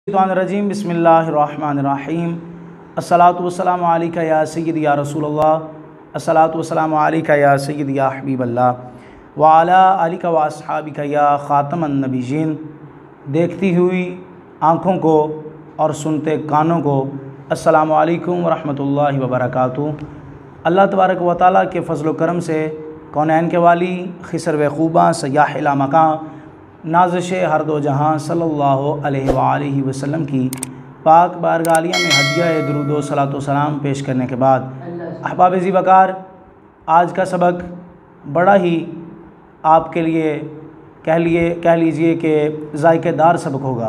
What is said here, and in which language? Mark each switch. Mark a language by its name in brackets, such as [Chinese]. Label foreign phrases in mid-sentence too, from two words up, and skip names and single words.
[Arabic] رجيم بسم الله الرحمن الرحيم الصلاة والسلام عليك يا سيدي يا رسول الله الصلاة والسلام عليك يا سيدي يا حبيب الله وعلى آلك وأصحابك يا خاتم النبيين. [Urdu] دیکھتی ہوئی آنکھوں کو اور سنتے کانوں کو [Arabic] السلام عليكم ورحمة الله وبركاته. الله تبارك وتعالى [Urdu] کے فضل و کرم سے کونین کے والی خسر و خوبا سیاہ لا مکاں نازش ہر دو جہاں [Arabic] صلى الله عليه وسلم [Urdu] کی پاک بارگالیہ میں ہدیہ درود صلوٰۃ و سلام پیش کرنے کے بعد احباب ذی وقار، آج کا سبق بڑا ہی آپ کے لیے کہہ لیجیے کہ ذائقے دار سبق ہوگا.